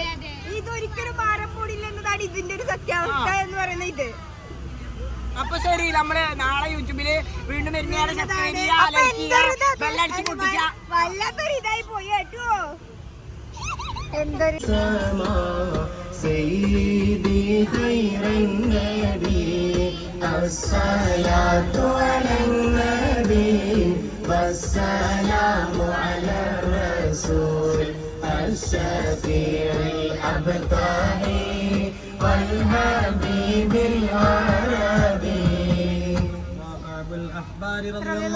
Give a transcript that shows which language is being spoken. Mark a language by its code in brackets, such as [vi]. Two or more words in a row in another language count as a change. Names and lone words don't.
[ml] ഇതൊരിക്കലും മാറാൻ പോടില്ല എന്നതാണ് ഇതിന്റെ ഒരു സത്യാവസ്ഥ എന്ന് പറയുന്നത്. ഇത് അപ്പൊ ശരി, നമ്മള് നാളെ യൂട്യൂബില് വീണ്ടും വല്ലാത്തൊരു ഇതായി പോയി കേട്ടോ. എന്തൊരു [ar] والسلام على الرسول الشفيع الأبطالي والحبيب العربي وأبو الأحبار رضي الله.